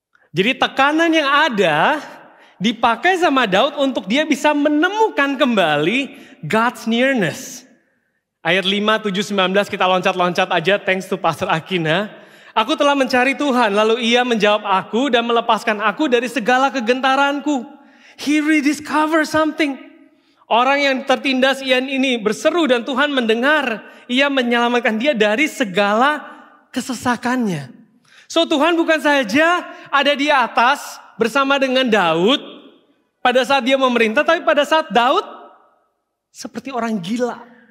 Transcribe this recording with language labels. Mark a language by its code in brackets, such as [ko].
[id] Jadi tekanan yang ada dipakai sama Daud untuk dia bisa menemukan kembali [en] God's nearness. [id] Ayat 5, 7, 19 kita loncat-loncat aja, thanks to Pastor Akina. Aku telah mencari Tuhan, lalu ia menjawab aku dan melepaskan aku dari segala kegentaranku. [en] He rediscovered something. [id] Orang yang tertindas Ian ini berseru dan Tuhan mendengar. Ia menyelamatkan dia dari segala kesesakannya. So Tuhan bukan saja ada di atas bersama dengan Daud pada saat dia memerintah, tapi pada saat Daud seperti orang gila.